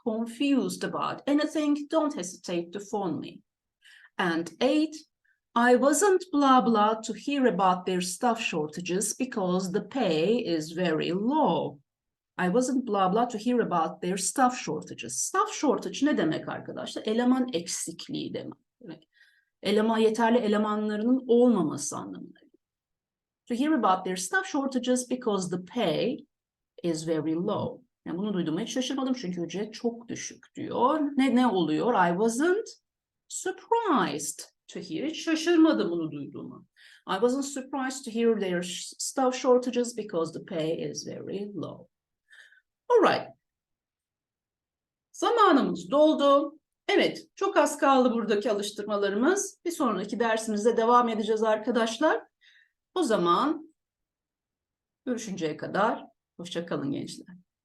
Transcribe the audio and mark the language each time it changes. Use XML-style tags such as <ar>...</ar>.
<en>Confused about anything, don't hesitate to phone me. And 8, I wasn't blah blah to hear about their staff shortages because the pay is very low. I wasn't blah blah to hear about their staff shortages.</en> <tr>Staff shortage ne demek arkadaşlar? Eleman eksikliği demek. Yeterli elemanlarının olmaması anlamına.</tr> <en>To hear about their staff shortages because the pay is very low.</en> <tr>Yani bunu duyduğuma hiç şaşırmadım çünkü ücret çok düşük diyor. Ne oluyor?</tr> <en>I wasn't surprised to hear.</en> <tr>Hiç şaşırmadım bunu duyduğuma.</tr> <en>I wasn't surprised to hear their staff shortages because the pay is very low.</en> <tr>Alright. Zamanımız doldu. Evet, çok az kaldı buradaki alıştırmalarımız. Bir sonraki dersimizde devam edeceğiz arkadaşlar. O zaman görüşünceye kadar hoşça kalın gençler.</tr>